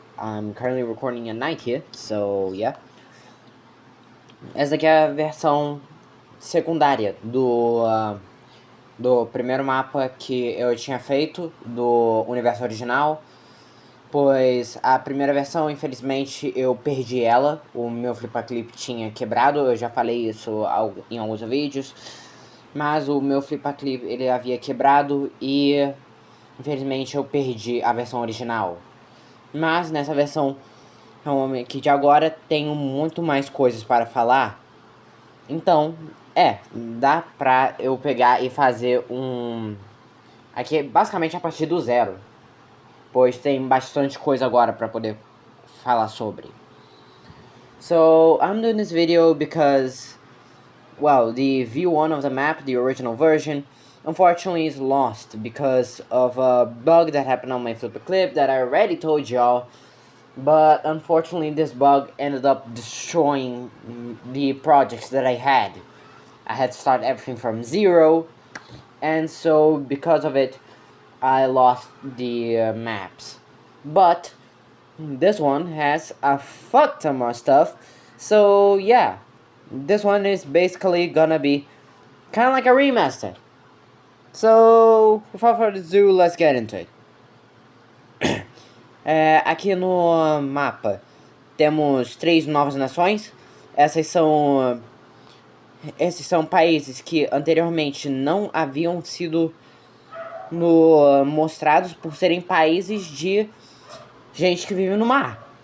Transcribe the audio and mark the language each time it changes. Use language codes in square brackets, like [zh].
[en] I'm currently recording at night here, so yeah. [pt] Essa aqui é a versão secundária do primeiro mapa que eu tinha feito do universo original, pois a primeira versão, infelizmente, eu perdi ela. O meu Flipaclip tinha quebrado, eu já falei isso em alguns vídeos, mas o meu Flipaclip ele havia quebrado e infelizmente eu perdi a versão original. Mas nessa versão que de agora tenho muito mais coisas para falar. Então, dá pra eu pegar e fazer um... Aqui, basicamente, a partir do zero. Pois tem bastante coisa agora pra poder falar sobre. [en] So, I'm doing this video because... Well, the view1 of the map, the original version, unfortunately is lost because of a bug that happened on my Flipaclip that I already told y'all. But unfortunately this bug ended up destroying the projects that I had. I had to start everything from zero, and so because of it I lost the maps. But this one has a fuck ton more stuff, so yeah, this one is basically gonna be kind of like a remaster. So without further ado, let's get into it. [pt] Aqui no mapa temos 3 novas nações. Esses são países que anteriormente não haviam sido mostrados por serem países de gente que vive no mar.